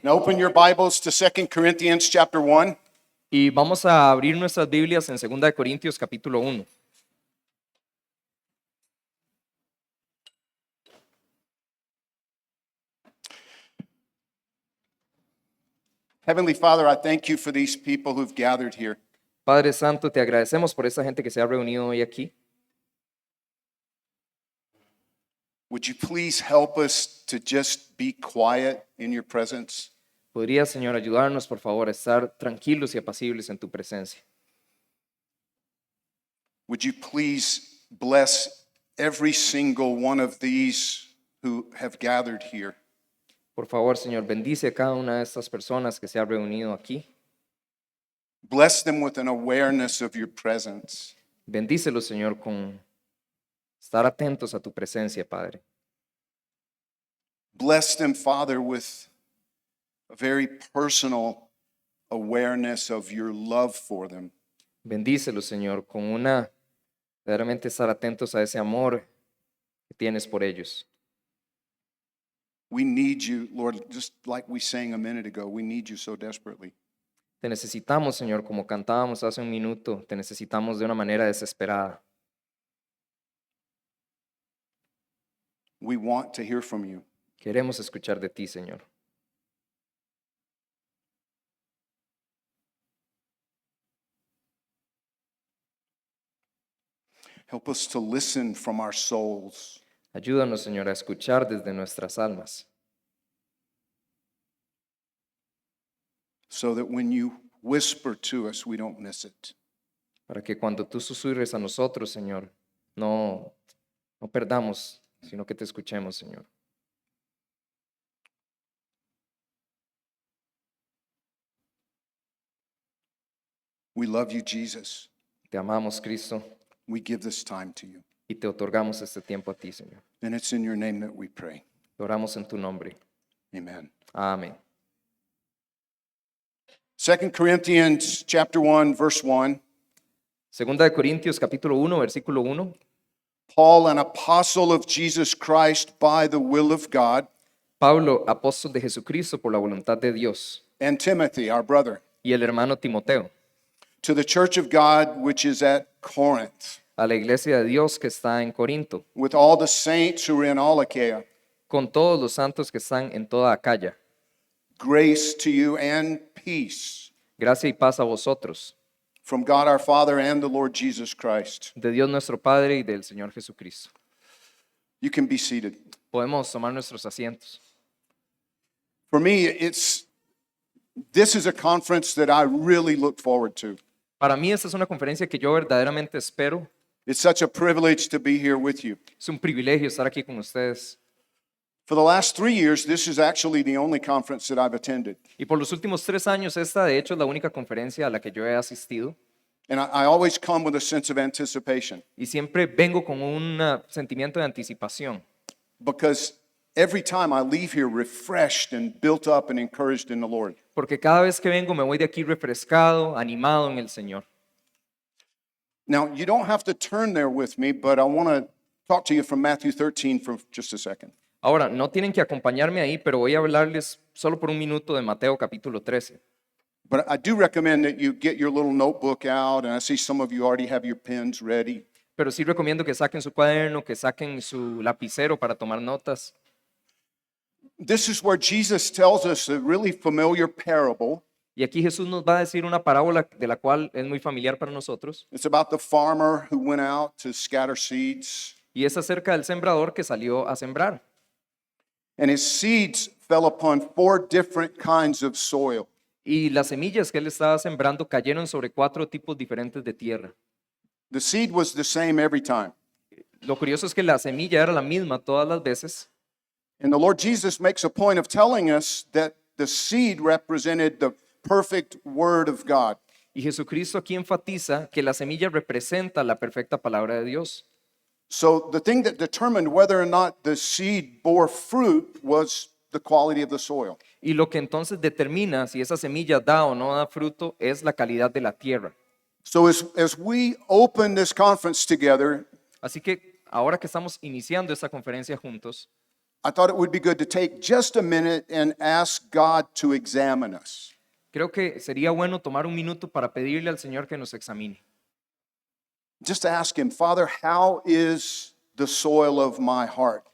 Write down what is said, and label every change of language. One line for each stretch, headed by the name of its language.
English: and open your Bibles to 2 Corinthians chapter 1?
Spanish: Y vamos a abrir nuestras Biblias en 2 de Corintios capítulo 1.
English: Heavenly Father, I thank you for these people who've gathered here.
Spanish: Padre Santo, te agradecemos por esta gente que se ha reunido hoy aquí.
English: Would you please help us to just be quiet in your presence?
Spanish: ¿Podrías, Señor, ayudarnos, por favor, a estar tranquilos y apacibles en tu presencia?
English: Would you please bless every single one of these who have gathered here?
Spanish: Por favor, Señor, bendice a cada una de estas personas que se ha reunido aquí.
English: Bless them with an awareness of your presence.
Spanish: Bendícelos, Señor, con estar atentos a tu presencia, Padre.
English: Bless them, Father, with a very personal awareness of your love for them.
Spanish: Bendícelos, Señor, con verdaderamente estar atentos a ese amor que tienes por ellos.
English: We need you, Lord, just like we sang a minute ago. We need you so desperately.
Spanish: Te necesitamos, Señor, como cantábamos hace un minuto, te necesitamos de una manera desesperada.
English: We want to hear from you.
Spanish: Queremos escuchar de ti, Señor.
English: Help us to listen from our souls.
Spanish: Ayúdanos, Señor, a escuchar desde nuestras almas,
English: so that when you whisper to us, we don't miss it.
Spanish: para que cuando tú susurres a nosotros, Señor, no perdamos, sino que te escuchemos, Señor.
English: We love you, Jesus.
Spanish: Te amamos, Cristo,
English: We give this time to you.
Spanish: y te otorgamos este tiempo a ti, Señor.
English: And it's in your name that we pray.
Spanish: Te oramos en tu nombre.
English: Amen.
Spanish: Amén.
English: 2 Corinthians chapter 1, verse 1.
Spanish: Segunda de Corintios capítulo 1, versículo 1.
English: Paul, an apostle of Jesus Christ by the will of God,
Spanish: Pablo, apóstol de Jesucristo por la voluntad de Dios,
English: and Timothy, our brother,
Spanish: y el hermano Timoteo,
English: to the church of God which is at Corinth,
Spanish: a la iglesia de Dios que está en Corinto,
English: with all the saints who are in all Achaia.
Spanish: con todos los santos que están en toda Acaya.
English: Grace to you and peace
Spanish: Gracia y paz a vosotros,
English: from God our Father and the Lord Jesus Christ.
Spanish: de Dios nuestro Padre y del Señor Jesucristo.
English: You can be seated.
Spanish: Podemos tomar nuestros asientos.
English: For me, this is a conference that I really look forward to.
Spanish: Para mí esta es una conferencia que yo verdaderamente espero.
English: It's such a privilege to be here with you.
Spanish: Es un privilegio estar aquí con ustedes.
English: For the last 3 years, this is actually the only conference that I've attended.
Spanish: Y por los últimos 3 años, esta de hecho es la única conferencia a la que yo he asistido.
English: And I always come with a sense of anticipation
Spanish: Y siempre vengo con un sentimiento de anticipación.
English: because every time I leave here refreshed and built up and encouraged in the Lord.
Spanish: Porque cada vez que vengo me voy de aquí refrescado, animado en el Señor.
English: Now, you don't have to turn there with me, but I want to talk to you from Matthew 13 for just a second.
Spanish: Ahora, no tienen que acompañarme ahí, pero voy a hablarles solo por un minuto de Mateo capítulo 13.
English: But I do recommend that you get your little notebook out, and I see some of you already have your pens ready.
Spanish: Pero sí recomiendo que saquen su cuaderno, que saquen su lapicero para tomar notas.
English: This is where Jesus tells us a really familiar parable.
Spanish: Y aquí Jesús nos va a decir una parábola de la cual es muy familiar para nosotros.
English: It's about the farmer who went out to scatter seeds,
Spanish: Y es acerca del sembrador que salió a sembrar.
English: and his seeds fell upon 4 different kinds of soil.
Spanish: Y las semillas que él estaba sembrando cayeron sobre 4 tipos diferentes de tierra.
English: The seed was the same every time.
Spanish: Lo curioso es que la semilla era la misma todas las veces.
English: And the Lord Jesus makes a point of telling us that the seed represented the perfect word of God.
Spanish: Y Jesucristo aquí enfatiza que la semilla representa la perfecta palabra de Dios.
English: So the thing that determined whether or not the seed bore fruit was the quality of the soil.
Spanish: Y lo que entonces determina si esa semilla da o no da fruto es la calidad de la tierra.
English: So as we open this conference together,
Spanish: Así que ahora que estamos iniciando esta conferencia juntos,
English: I thought it would be good to take just a minute and ask God to examine us.
Spanish: Creo que sería bueno tomar un minuto para pedirle al Señor que nos examine.
English: Just ask Him, Father, how is the soil of my heart